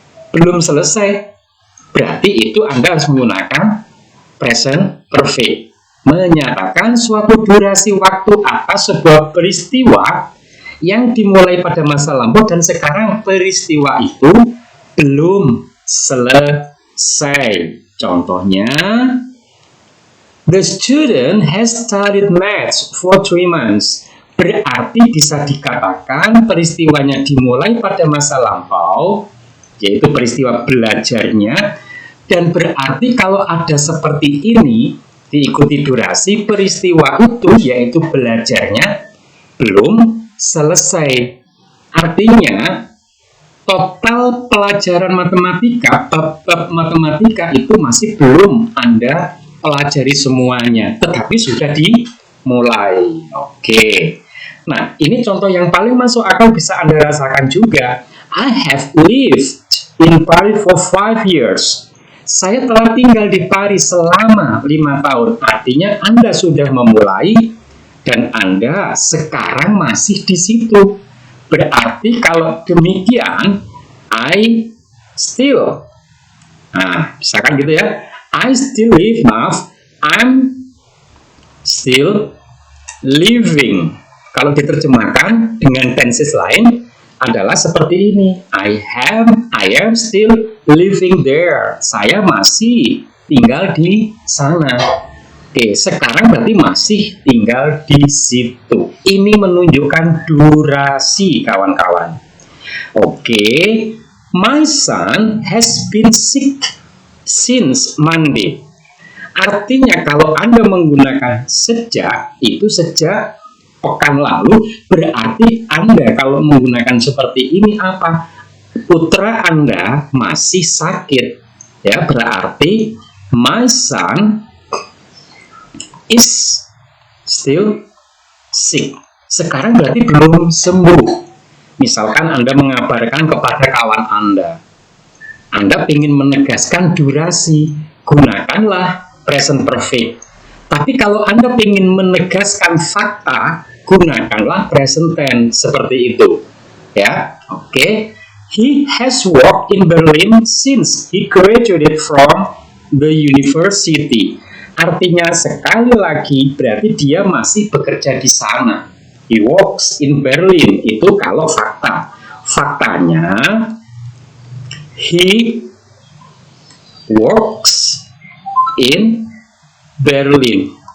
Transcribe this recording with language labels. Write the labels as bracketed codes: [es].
[id] belum selesai, berarti itu Anda harus menggunakan present perfect, menyatakan suatu durasi waktu atas sebuah peristiwa yang dimulai pada masa lampau dan sekarang peristiwa itu belum selesai. Contohnya, [en] the student has studied maths for 3 months. [id] Berarti bisa dikatakan peristiwanya dimulai pada masa lampau, yaitu peristiwa belajarnya, dan berarti kalau ada seperti ini, diikuti durasi peristiwa itu, yaitu belajarnya, belum selesai. Artinya total pelajaran matematika, bab matematika itu masih belum Anda pelajari semuanya, tetapi sudah dimulai. Oke. Nah, ini contoh yang paling masuk akal, bisa Anda rasakan juga. [en] I have lived in Paris for 5 years. [id] Saya telah tinggal di Paris selama 5 tahun. Artinya Anda sudah memulai dan Anda sekarang masih di situ. Berarti kalau demikian, [en] I still, [id] nah, misalkan gitu ya, [en] I still live, [id] maaf, [en] I'm still living. [id] Kalau diterjemahkan dengan tenses lain adalah seperti ini, [en] I am still living there. [id] Saya masih tinggal di sana. Oke, sekarang berarti masih tinggal di situ. Ini menunjukkan durasi, kawan-kawan. [en] Oke, my son has been sick since Monday. [id] Artinya kalau Anda menggunakan sejak, itu sejak pekan lalu, berarti Anda kalau menggunakan seperti ini apa? Putra Anda masih sakit. Ya, berarti [en] my son is still sick. [id] Sekarang berarti belum sembuh. Misalkan Anda mengabarkan kepada kawan Anda ingin menegaskan durasi, gunakanlah present perfect. Tapi kalau Anda ingin menegaskan fakta, gunakanlah present tense seperti itu. Ya, oke. [en] He has worked in Berlin since he graduated from the university. [id] Artinya sekali lagi berarti dia masih bekerja di sana. [en] He works in Berlin. [id] Itu kalau fakta. Faktanya, [en] he works in Berlin.